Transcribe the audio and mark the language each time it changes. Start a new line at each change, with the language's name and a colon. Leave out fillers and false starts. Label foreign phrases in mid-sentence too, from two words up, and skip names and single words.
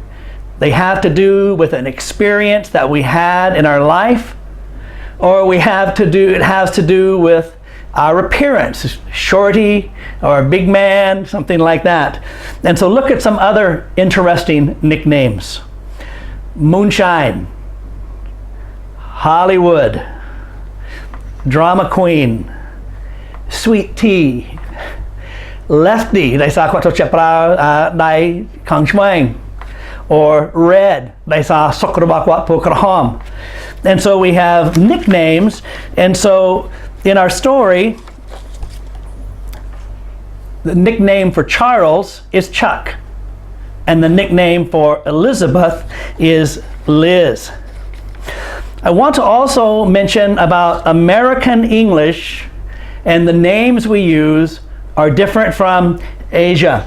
English: They have to do with an experience that we had in our life, or it has to do with our appearance, shorty or a big man, something like that. And so look at some other interesting nicknames. Moonshine, Hollywood, Drama Queen, Sweet Tea, Lefty, they sa kwa to chapra dai kang shmang, or Red, they sa sokraba kwa pokraham. And so we have nicknames, and so in our story, the nickname for Charles is Chuck, and the nickname for Elizabeth is Liz. I want to also mention about American English, and the names we use are different from Asia.